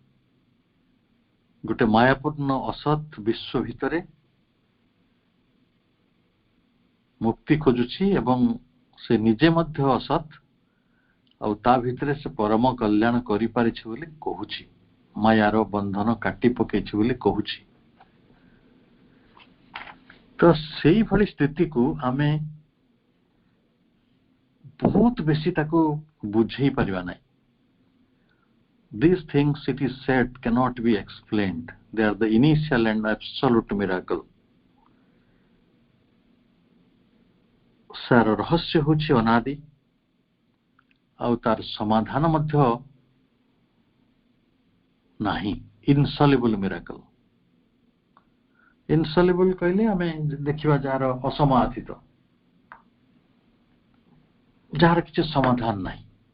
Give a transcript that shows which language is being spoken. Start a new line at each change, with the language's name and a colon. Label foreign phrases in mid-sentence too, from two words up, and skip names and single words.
Odia: ଗୋଟେ ମାୟାପୂର୍ଣ୍ଣ ଅସତ୍ ବିଶ୍ୱ ଭିତରେ ମୁକ୍ତି ଖୋଜୁଛି ଏବଂ ସେ ନିଜେ ମଧ୍ୟ ଅସତ୍, ଆଉ ତା ଭିତରେ ସେ ପରମ କଲ୍ୟାଣ କରିପାରିଛି ବୋଲି କହୁଛି, ମାୟାର ବନ୍ଧନ କାଟି ପକେଇଛି ବୋଲି କହୁଛି। ତ ସେଇଭଳି ସ୍ଥିତିକୁ ଆମେ ବହୁତ ବେଶୀ ତାକୁ ବୁଝେଇ ପାରିବା ନାହିଁ।
English: These things, it is said, cannot be explained. They are the initial and absolute miracle.
Odia: ସାର ରହସ୍ୟ ହେଉଛି ଅନାଦି, ଆଉ ତାର ସମାଧାନ ମଧ୍ୟ ନାହିଁ।
English: insoluble miracle.
Odia: ଇନସଲ୍ୟୁବଲ୍ କହିଲେ ଆମେ ଦେଖିବା ଯାହାର ଅସମାଧିତ, ଯାହାର କିଛି ସମାଧାନ ନାହିଁ।